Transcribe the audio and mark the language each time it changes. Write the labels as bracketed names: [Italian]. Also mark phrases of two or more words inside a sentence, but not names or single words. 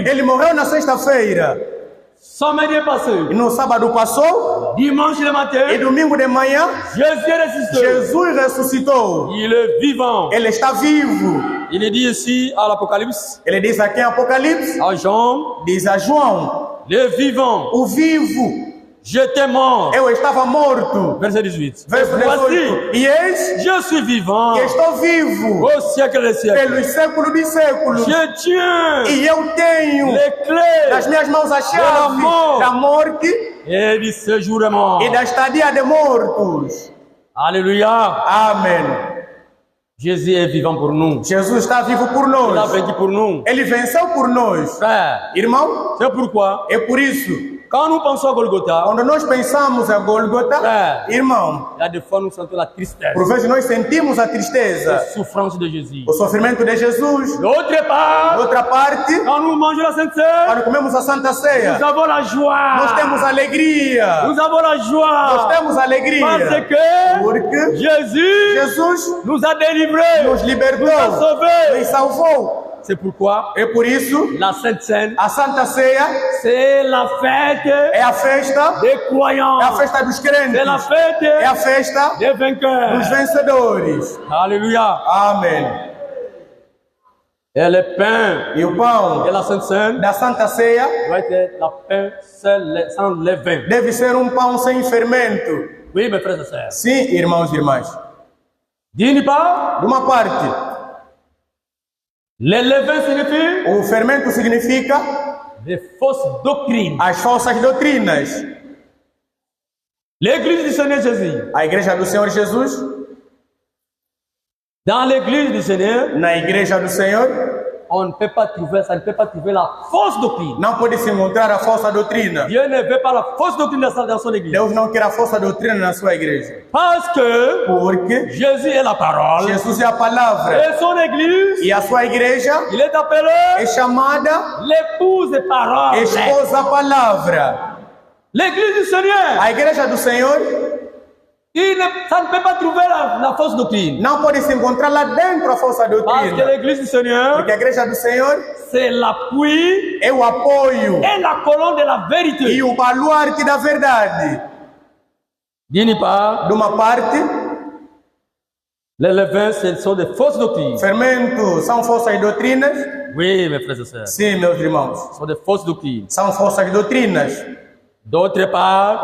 [Portuguese] ele morreu na sexta-feira. [French] Samedi est passé. [Portuguese] E no sábado passou, [French] Dimanche le [Portuguese] e [French] matin, [Portuguese] domingo de manhã, [French] Jésus est ressuscité. [Portuguese] Jesus ressuscitou. [French] Il est vivant. [Portuguese] Ele está vivo. [French] Il est dit ici à l'Apocalypse, [Portuguese] Ele diz aqui em Apocalipse, [French] à Jean, [Portuguese] diz a João, [French] le vivant. [Portuguese] o vivo. [French] J'étais mort. [Portuguese] Eu estava morto. [French] Verset 18. [Portuguese] Verso [French] Voici, [Portuguese] 18. E eis [French] je suis vivant [Portuguese] que estou vivo [French] au siècle des siècles. [Portuguese] pelos séculos dos séculos. [French] Je tiens [Portuguese] E eu tenho [French] les clés [Portuguese] nas minhas mãos a chave amor. da morte [French] et du séjour des morts. [Portuguese] e da estadia de mortos. [French] Alléluia. [Portuguese] Amém. [French] Jésus est vivant pour nous. [Portuguese] Jesus está vivo por [French] Il a [Portuguese] nós. [French] vaincu pour nous. [Portuguese] Ele venceu por nós. [French] Frère, [Portuguese] Irmão, [French] c'est pourquoi, [Portuguese] é por isso, [French] quand nous pensons à Golgotha, [Portuguese] quando nós pensamos em Gólgota, irmão, [French] il y a des fois nous sentons la tristesse, [Portuguese] por vezes nós sentimos a tristeza, [French] la souffrance de Jésus. [Portuguese] o sofrimento de Jesus. [French] D'autre part, [Portuguese] Outra parte, [French] quand nous mangeons la Sainte Seine, [Portuguese] quando comemos a Santa [French] nous [Portuguese] Ceia, [French] avons la joie. [Portuguese] nós temos alegria. [French] Nous avons la [Portuguese] Nós [French] joie. [Portuguese] temos alegria. [French] Parce que [Portuguese] Porque [French] Jésus [Portuguese] Jesus [French] nous a délivrés, [Portuguese] nos libertou, [French] nous a sauvés. [Portuguese] nos salvou. [French] C'est pourquoi [Portuguese] É por isso, [French] la Sainte Seine, [Portuguese] a Santa Ceia [French] c'est la fête [Portuguese] é a festa, [French] des [Portuguese] é a [French] croyants. [Portuguese] festa dos crentes, [French] C'est la fête [Portuguese] é a festa [French] des vainqueurs. [Portuguese] dos vencedores. [French] Alléluia. [Portuguese] Amém. [French] Et le pain [Portuguese] E o pão [French] de la Sainte Seine [Portuguese] da Santa Ceia [French] doit être la pain sans levain. [Portuguese] deve ser um pão sem fermento. [French] Oui, mes frères et sœurs. [Portuguese] Sim, irmãos e irmãs. [French] D'une part, [Portuguese] De uma parte, [French] le levain signifie [Portuguese] o fermento significa [French] des fausses doctrines. [Portuguese] as falsas doutrinas. [French] L'église du Seigneur Jésus. [Portuguese] A igreja do Senhor Jesus, [French] Dans l'église du Seigneur, [Portuguese] na igreja do Senhor, [French] on ne peut pas trouver, ça ne peut pas trouver la fausse doctrine. [Portuguese] não pode se encontrar a falsa doutrina. [French] Dieu ne veut pas la fausse doctrine dans son église. [Portuguese] Deus não quer a falsa doutrina na sua igreja. [French] Parce que [Portuguese] Porque [French] Jésus est la parole. [Portuguese] Jesus é a palavra. [French] Et son église, [Portuguese] E a sua igreja [French] il est appelé [Portuguese] é chamada [French] l'épouse des paroles. [Portuguese] esposa palavra. [French] L'église du Seigneur, [Portuguese] A igreja do Senhor [French] ça ne peut pas trouver la fausse doctrine. [Portuguese] não pode se encontrar lá dentro a falsa [French] Parce que [Portuguese] doutrina. [French] l'église du Seigneur, [Portuguese] Porque a igreja do Senhor [French] c'est l'appui [Portuguese] é o apoio [French] et la colonne de la [Portuguese] e [French] vérité. [Portuguese] o baluarte da verdade. [French] D'une part, [Portuguese] De uma parte, [French] les levains, ce sont des fausses doctrines. [Portuguese] fermento são falsas doutrinas. [French] Oui, mes frères et sœurs, [Portuguese] Sim, meus irmãos, [French] ce sont des fausses doctrines. [Portuguese] são falsas doutrinas. [French] D'autre part,